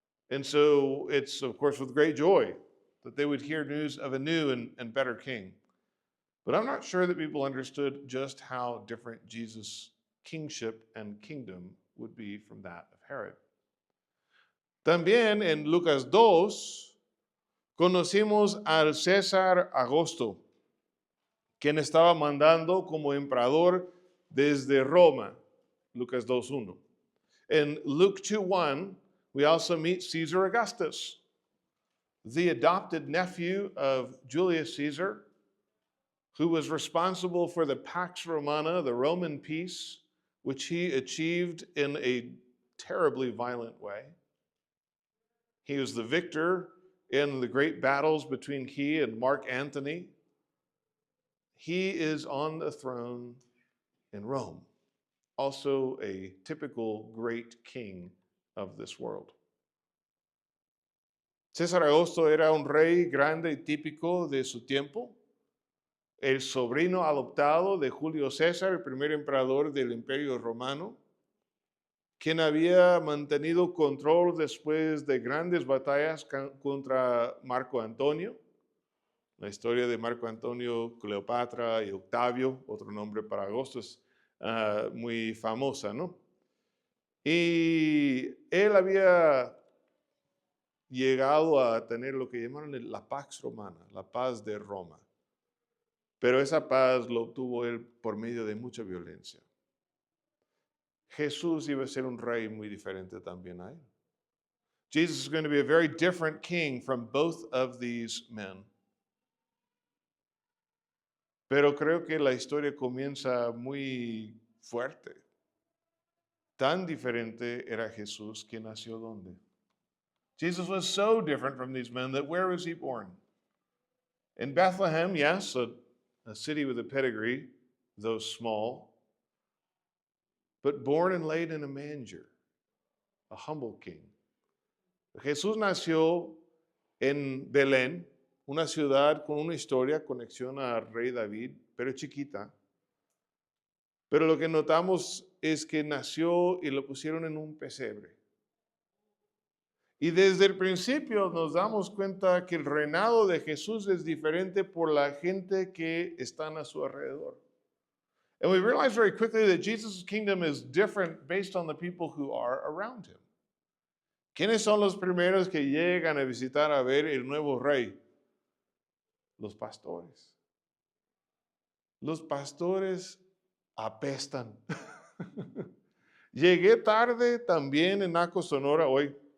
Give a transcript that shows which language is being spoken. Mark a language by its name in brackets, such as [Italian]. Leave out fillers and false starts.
[English] And so it's, of course, with great joy that they would hear news of a new and better king. But I'm not sure that people understood just how different Jesus' kingship and kingdom would be from that of Herod. [Spanish] También en Lucas 2 conocimos al César Augusto, quien estaba mandando como emperador desde Roma, Lucas 2:1. [English] In Luke 2:1, we also meet Caesar Augustus, the adopted nephew of Julius Caesar, who was responsible for the Pax Romana, the Roman peace, which he achieved in a terribly violent way. He was the victor in the great battles between he and Mark Antony. He is on the throne in Rome, also a typical great king of this world. [Spanish] César Augusto era un rey grande y típico de su tiempo, el sobrino adoptado de Julio César, el primer emperador del Imperio Romano, quien había mantenido control después de grandes batallas contra Marco Antonio. La historia de Marco Antonio, Cleopatra y Octavio, otro nombre para Augusto, es muy famosa, ¿no? Y él había llegado a tener lo que llamaron la Pax Romana, la paz de Roma. Pero esa paz lo obtuvo él por medio de mucha violencia. Jesús iba a ser un rey muy diferente también a él. [English] Jesus is going to be a very different king from both of these men. [Spanish] Pero creo que la historia comienza muy fuerte. Tan diferente era Jesús que nació donde. [English] Jesus was so different from these men that where was he born? In Bethlehem, yes, a city with a pedigree, though small, but born and laid in a manger, a humble king. [Spanish] Jesús nació en Belén, una ciudad con una historia, conexión al rey David, pero chiquita. Pero lo que notamos es que nació y lo pusieron en un pesebre. Y desde el principio nos damos cuenta que el reinado de Jesús es diferente por la gente que están a su alrededor. [English] And we realize very quickly that Jesus' kingdom is different based on the people who are around him. [Spanish] ¿Quiénes son los primeros que llegan a visitar a ver el nuevo rey? Los pastores. Los pastores apestan. Llegué tarde también en Naco, Sonora hoy.